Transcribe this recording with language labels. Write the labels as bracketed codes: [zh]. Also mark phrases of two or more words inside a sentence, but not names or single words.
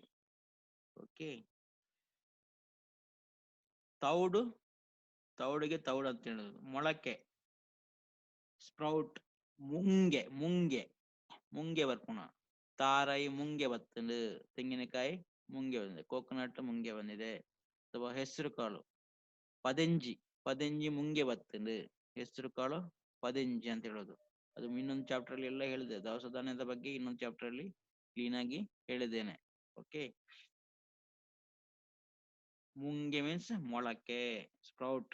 [kn] ಓಕೆ. ತೌಡು, ತೌಡಿಗೆ ತೌಡು ಅಂತ ಹೇಳುದು. ಮೊಳಕೆ ಸ್ಪ್ರೌಟ್. [tcy] ಮುಂಗೆ ಬರ್ಪುಣ. ತಾರಾಯಿ ಮುಂಗೆ ಬತ್ತಂಡು, [kn] ತೆಂಗಿನಕಾಯಿ ಮುಂಗೆ ಬಂದಿದೆ, ಕೋಕೋನಟ್ ಮುಂಗೆ ಬಂದಿದೆ. ಅಥವಾ ಹೆಸರು ಕಾಳು ಪದಂಜಿ, [tcy] ಪದಂಜಿ ಮುಂಗೆ ಬತ್ತಂಡು, [kn] ಹೆಸರು ಕಾಳು ಪದಂಜಿ ಅಂತ ಹೇಳೋದು. ಅದು ಇನ್ನೊಂದು ಚಾಪ್ಟರ್ ಅಲ್ಲಿ ಎಲ್ಲ ಹೇಳಿದೆ, ದವಸ ಧಾನ್ಯದ ಬಗ್ಗೆ ಇನ್ನೊಂದು ಚಾಪ್ಟರ್ ಅಲ್ಲಿ ಕ್ಲೀನ್ ಆಗಿ ಹೇಳಿದ್ದೇನೆ. ಓಕೆ. ಮುಂಗೆ ಮೀನ್ಸ್ ಮೊಳಕೆ, ಸ್ಪ್ರೌಟ್.